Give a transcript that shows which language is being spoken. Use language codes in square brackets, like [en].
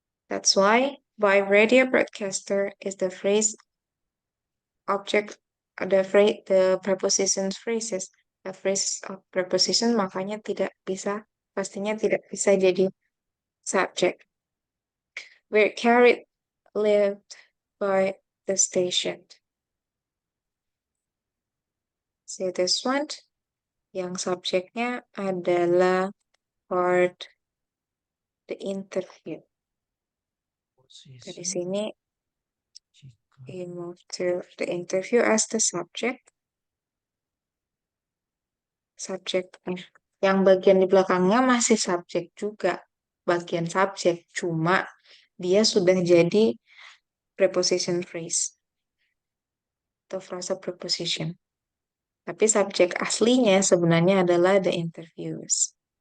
[en] That's why by radio broadcaster is the phrase object, the preposition phrases, the phrase of preposition, [id] makanya pastinya tidak bisa jadi [en] subject. Were carried lived by the station. See this one, [id] yang subjeknya adalah [en] part the interview. [id] Dari sini [en] we move to the interview as the subject. [id] Subjek. Yang bagian di belakangnya masih subjek juga. Bagian subjek. Cuma dia sudah jadi preposition phrase. Atau frasa preposition. Tapi subjek aslinya sebenarnya adalah the interviews.